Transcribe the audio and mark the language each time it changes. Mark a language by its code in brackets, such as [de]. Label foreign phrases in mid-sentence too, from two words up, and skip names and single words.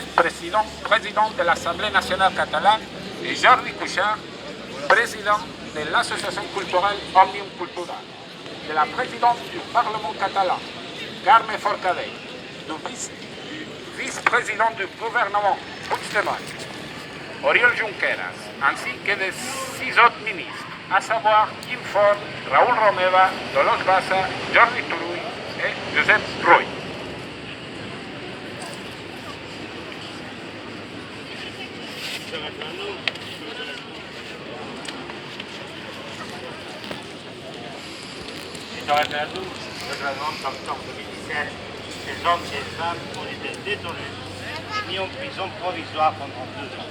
[fr] président de l'Assemblée nationale catalane, et Jordi Cuixart, président de l'association culturelle Òmnium Cultural, de la présidente du Parlement catalan, Carme Forcadell, du vice-président du gouvernement Puigdemont, Oriol Junqueras, ainsi que de 6 autres ministres, à savoir Quim Forn, Raúl Romeva, Dolors Bassa, Jordi Turull et Josep Rull. Ce référendum, d'octobre 2017, ces hommes et ces femmes ont été détenus et mis en prison provisoire pendant 2 ans.